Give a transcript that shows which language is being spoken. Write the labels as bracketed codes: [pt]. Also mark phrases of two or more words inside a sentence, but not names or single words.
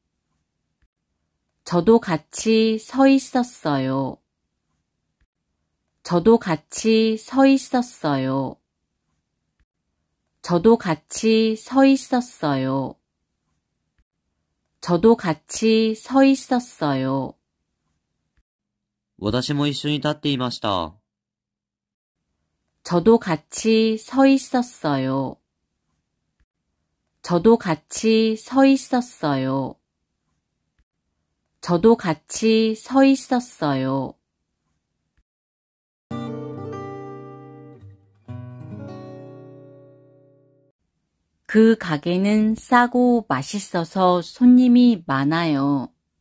[ko] 저도 같이 서 있었어요. 저도 같이 서 있었어요. 저도 같이 서 있었어요. 저도 같이 서 있었어요. [ja] 私も一緒に立っていました。 [ko] 저도 같이 서 있었어요. 저도 같이 서 있었어요. 저도 같이 서 있었어요. 그 가게는 싸고 맛있어서 손님이 많아요.